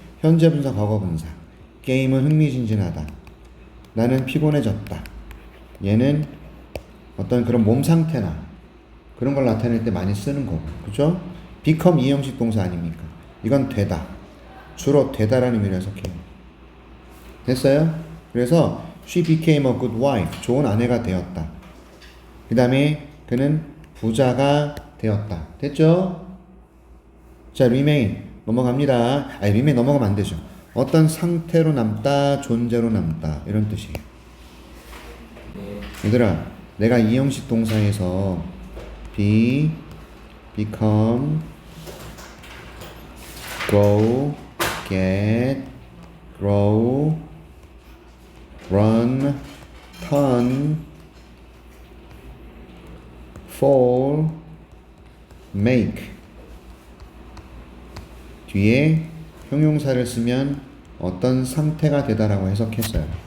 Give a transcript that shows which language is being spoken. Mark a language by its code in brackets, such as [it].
[ko] 현재 분사, 과거 분사. 게임은 흥미진진하다. 나는 피곤해졌다. 얘는 어떤 그런 몸 상태나 그런 걸 나타낼 때 많이 쓰는 거고. 그죠? become 이 형식 동사 아닙니까? 이건 되다. 주로 되다라는 의미를 해석해요. 됐어요? 그래서 [en] she became a good wife. [ko] 좋은 아내가 되었다. 그 다음에 그는 부자가 되었다. 됐죠? 자, remain 넘어갑니다. 아니, remain 넘어가면 안 되죠. 어떤 상태로 남다, 존재로 남다 이런 뜻이에요. 얘들아, 내가 이 형식 동사에서 be, become, go, get, grow, run, turn, fall, make 뒤에 형용사를 쓰면 어떤 상태가 되다라고 해석했어요.